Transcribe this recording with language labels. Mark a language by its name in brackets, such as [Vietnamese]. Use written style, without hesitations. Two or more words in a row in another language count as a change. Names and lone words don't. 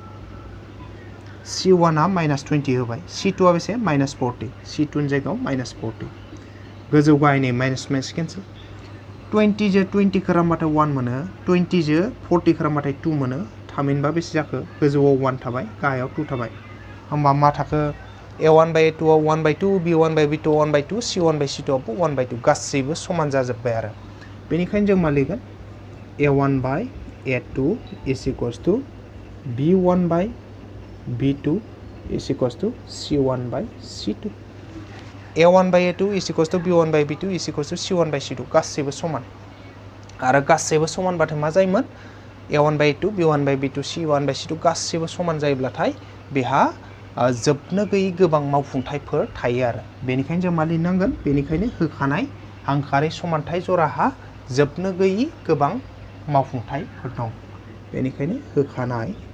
[Bodo] C1 आ -20 होबाय C2 आ बेसे -40 C2 नि जायगायाव -40 गोजौ गाहायनि [English] minus minus cancel [Bodo] 20 जो 20 खालामबाथाय 1 मोनो 20 जो 40 खालामबाथाय 2 मोनो थामहिनबा बेसे जाखो गोजौआव 1 थाबाय गाहायाव 2 थाबाय होमबा मा थाखो A1/A2 आव 1/2 B1/B2 1/2 C1/C2 आवबो 1/2 गासैबो समान जाजोब्बाय आरो बेनिखायनो जों मा लिरगोन A1/A2 [English] is equals to B1/B2 is equals to C1/C2 A1/A2 is equals to B1/B2 is equals [Bodo] to C1/C2 गासैबो समान आरो गासैबो समानबाथाय मा जायोमोन A1/A2 B1/B2 C1/C2 गासैबो समान जायोब्लाथाय बेहा जोबनो गैयै गोबां मावफुंथायफोर थायो आरो बेनिखायनो जों मा लिरनांगोन बेनिखायनो होखानाय हांखोआरि समानथाय जराहा जोबनो गैयै गोबां मावफुंथायफोर दं बेनिखायनो होखानाय